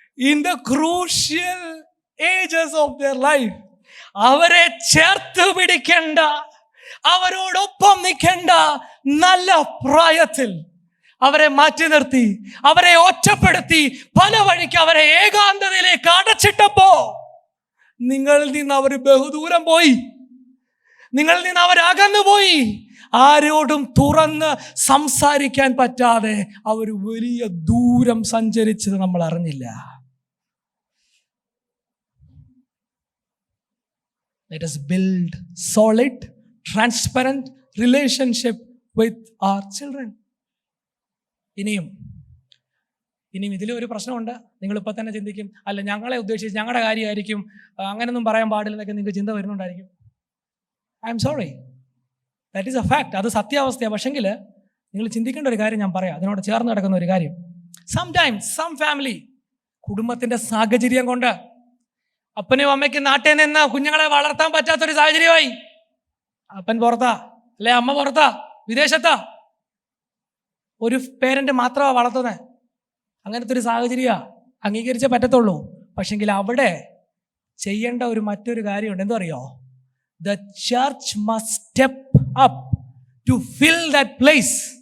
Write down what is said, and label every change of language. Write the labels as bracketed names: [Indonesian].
[English] In the crucial ages of their life, [Malayalam] അവരെ ചേർത്ത് പിടിക്കേണ്ട, അവരോടൊപ്പം നിൽക്കേണ്ട നല്ല പ്രായത്തിൽ അവരെ മാറ്റി നിർത്തി, അവരെ ഒറ്റപ്പെടുത്തി, പല വഴിക്ക് അവരെ ഏകാന്തതയിലേക്ക് അടച്ചിട്ടപ്പോ നിങ്ങളിൽ നിന്ന് അവർ ബഹുദൂരം പോയി, നിങ്ങളിൽ നിന്ന് അവർ അകന്നുപോയി. ആരോടും തുറന്ന് സംസാരിക്കാൻ പറ്റാതെ അവർ വലിയ ദൂരം സഞ്ചരിച്ചത് നമ്മൾ അറിഞ്ഞില്ല. [English] Let us build solid, transparent relationship with our children. [Malayalam] ഇനിയും ഇതിലൊരു പ്രശ്നമുണ്ട്. നിങ്ങളിപ്പോൾ തന്നെ ചിന്തിക്കും, അല്ല ഞങ്ങളെ ഉദ്ദേശിച്ച് ഞങ്ങളുടെ കാര്യമായിരിക്കും, അങ്ങനെയൊന്നും പറയാൻ പാടില്ലെന്നൊക്കെ നിങ്ങൾക്ക് ചിന്ത വരുന്നുണ്ടായിരിക്കും. [English] I'm sorry, that is a fact. [Malayalam] അത് സത്യാവസ്ഥയാണ്. പക്ഷെങ്കിൽ നിങ്ങൾ ചിന്തിക്കേണ്ട ഒരു കാര്യം ഞാൻ പറയാം, അതിനോട് ചേർന്ന് കിടക്കുന്ന ഒരു കാര്യം. [English] sometimes some family, [Malayalam] കുടുംബത്തിൻ്റെ സാഹചര്യം കൊണ്ട് അപ്പനും അമ്മയ്ക്കും നാട്ടിൽ നിന്ന് കുഞ്ഞുങ്ങളെ വളർത്താൻ പറ്റാത്തൊരു സാഹചര്യമായി. അപ്പൻ പുറത്താ, അല്ലെ അമ്മ പുറത്താ, വിദേശത്താ, ഒരു പേരന്റ് മാത്രമാണ് വളർത്തുന്നത്. അങ്ങനത്തെ ഒരു സാഹചര്യമാണ്, അംഗീകരിച്ചേ പറ്റത്തുള്ളൂ. പക്ഷെങ്കിൽ അവിടെ ചെയ്യേണ്ട മറ്റൊരു കാര്യമുണ്ട്. എന്തോ അറിയോ? [English] The church must step up to fill that place.